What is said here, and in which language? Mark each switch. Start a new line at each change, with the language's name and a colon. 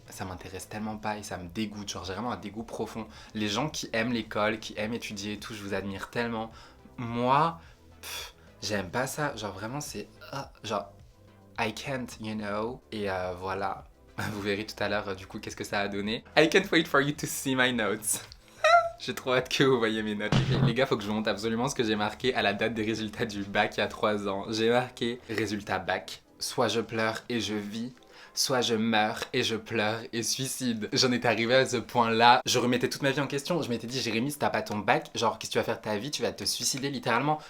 French: Ça m'intéresse tellement pas et ça me dégoûte. Genre, j'ai vraiment un dégoût profond. Les gens qui aiment l'école, qui aiment étudier et tout, je vous admire tellement. Moi, j'aime pas ça. Genre, vraiment, c'est...
English: genre, I can't, you know.
French: Et voilà. Vous verrez tout à l'heure, du coup, qu'est-ce que ça a donné.
English: I can't wait for you to see my notes.
French: J'ai trop hâte que vous voyez mes notes. Les gars, faut que je vous montre absolument ce que j'ai marqué à la date des résultats du bac il y a 3 ans. J'ai marqué résultat bac. Soit je pleure et je vis, soit je meurs et je pleure et suicide. J'en étais arrivé à ce point-là. Je remettais toute ma vie en question. Je m'étais dit, Jérémy, si t'as pas ton bac, genre, qu'est-ce que tu vas faire de ta vie? Tu vas te suicider littéralement.